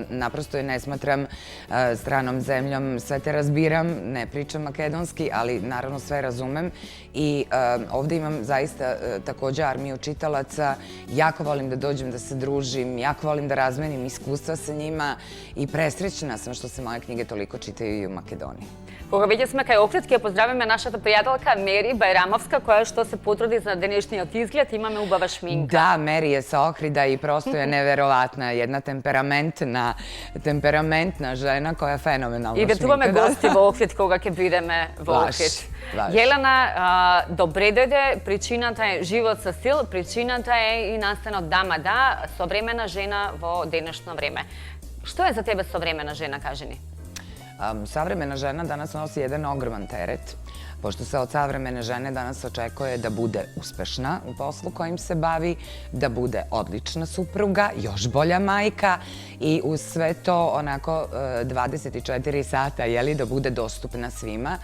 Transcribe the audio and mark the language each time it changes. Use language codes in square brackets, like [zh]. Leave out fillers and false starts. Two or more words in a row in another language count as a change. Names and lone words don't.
[sr] Naprosto je ne smatram stranom zemljom, sve te razbiram, ne pričam makedonski, ali naravno sve razumem i ovde imam zaista takođe armiju čitalaca. Jako volim da dođem da se družim, jako volim da razmenim iskustva sa njima i presrećna sam što se moje knjige toliko čitaju i u Makedoniji. [mk] Кога веќе сме кај Охрид, ќе поздравиме нашата пријателка Мери Байрамовска, која што се потруди за денешниот изглед. Имаме убава шминка. [sr] Da, Meri je sa Ohrida i prosto je neverovatna, jedna temperamentna žena koja je fenomenalno šminka. [mk] И ветуваме гости во Охрид кога ќе бидеме во Охрид. Јелена, добре дојде, причината е Живот со стил, причината е и настанот Дама да, современа жена во денешно време. Што е за тебе современа жена, кажи ни? [sr] Savremena žena danas nosi jedan ogroman teret, pošto se od savremene žene danas očekuje da bude uspešna u poslu kojim se bavi, da bude odlična supruga, još bolja majka i uz sve to onako 24 sata, da bude dostupna svima.